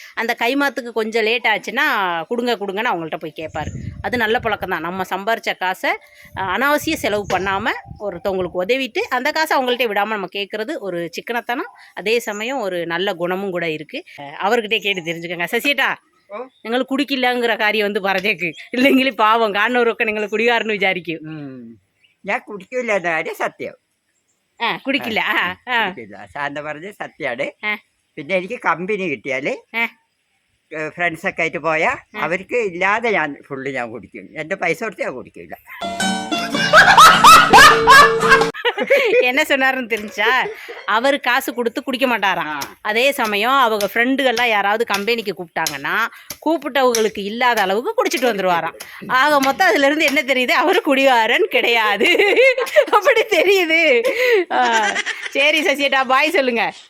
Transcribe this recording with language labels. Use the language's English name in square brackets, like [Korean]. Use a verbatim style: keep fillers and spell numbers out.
[Tamil] அந்த கைமாத்துக்கு கொஞ்சம் லேட் ஆச்சுன்னா கொடுங்க கொடுங்கன்னு அவங்கள்ட்ட போய் கேட்பாரு. அது நல்ல பழக்கம் தான். நம்ம சம்பாரிச்ச காசை அஹ், அனாவசிய செலவு பண்ணாமல் ஒருத்தவங்களுக்கு உதவிட்டு அந்த காசை அவங்கள்ட்ட விடாமல் நம்ம கேட்குறது ஒரு சிக்கனத்தனம், அதே சமயம் ஒரு நல்ல குணமும் கூட இருக்குது. அவர்கிட்டே கேட்டு தெரிஞ்சுக்கோங்க. சசியட்டா ഓ [Malayalam] നിങ്ങൾ കുടിക്കില്ലங்கிற കാര്യം ഒന്ന് പറഞ്ഞേക്ക്, ഇല്ലെങ്കിൽ പാവം കാണുന്നവരൊക്കെ നിങ്ങൾ കുടികാരെന്ന് വിചാരിക്കും. ഉം. ഞാൻ കുടിക്കൂല എന്ന കാര്യം സത്യം. ആ കുടിക്കില്ല. ആ ആ കുടിക്കില്ല. ശാന്ത പറഞ്ഞ സത്യമാണ്. ആ, പിന്നെ എനിക്ക് കമ്പനി കിട്ടിയാല് ആ. ഫ്രണ്ട്സ് ഒക്കെ ആയിട്ട് പോയാൽ അവർക്ക് ഇല്ലാതെ ഞാൻ ഫുള്ള് ഞാൻ കുടിക്കും. എൻ്റെ പൈസ കൊടുത്ത് ഞാൻ കുടിക്കില്ല. [Tamil] என்ன சொன்னாருன்னு தெரிஞ்சா, அவர் காசு கொடுத்து குடிக்க மாட்டாராம். ആ. அதே சமயம் அவங்க ஃப்ரெண்டுகள்லாம் யாராவது கம்பெனிக்கு கூப்பிட்டாங்கன்னா கூப்பிட்டவங்களுக்கு இல்லாத அளவுக்கு குடிச்சிட்டு வந்துருவாராம். ஆக மொத்தம் அதுல இருந்து என்ன தெரியுது? அவர் குடிகாரன் கிடையாது அப்படி தெரியுது. ஆ, சரி சசியட்டா பாய் சொல்லுங்க.